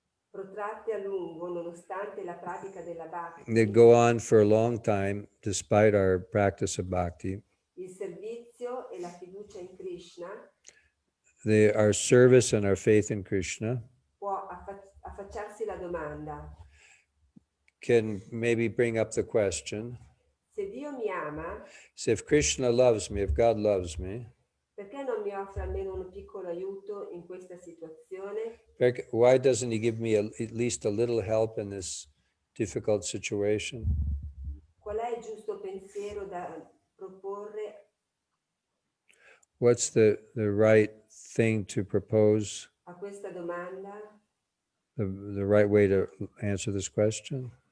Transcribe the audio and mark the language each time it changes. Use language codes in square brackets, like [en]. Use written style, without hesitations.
[it] protratte a lungo nonostante la pratica della Bhakti, [en] that go on for a long time despite our practice of bhakti, [it] il servizio e la fiducia in Krishna [en] our service and our faith in Krishna [it] può affacciarsi la domanda: [en] can maybe bring up the question, [it] se Dio mi ama, [en] so if Krishna loves me, if God loves me, [it] perché non mi offre almeno un piccolo aiuto in questa situazione? [en] why doesn't he give me at least a little help in this difficult situation? [it] Qual è il giusto pensiero da proporre [en] What's the right thing to propose, [it] a questa domanda? [en] the right way to answer this question?